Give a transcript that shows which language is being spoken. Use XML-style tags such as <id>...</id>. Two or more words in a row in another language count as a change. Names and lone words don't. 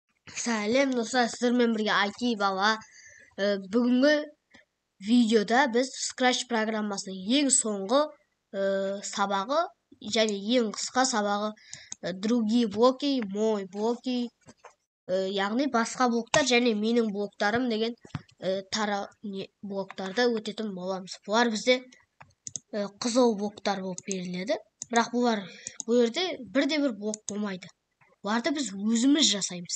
<kk>Сәлем достар, сіздермен бірге IT бала. Бүгінгі видеода біз Scratch программасының ең соңғы сабағы және ең қысқа сабағы</kk> <ru>другие блоки, мой блоки,</ru> <kk>яғни басқа блоктар және менің блоктарым деген блоктарды өтетін боламыз. Бұлар бізде қызыл блоктар болып беріледі. Бірақ бұл жерде бірде-бір блок болмайды. Бұларды біз өзіміз жасаймыз.</kk>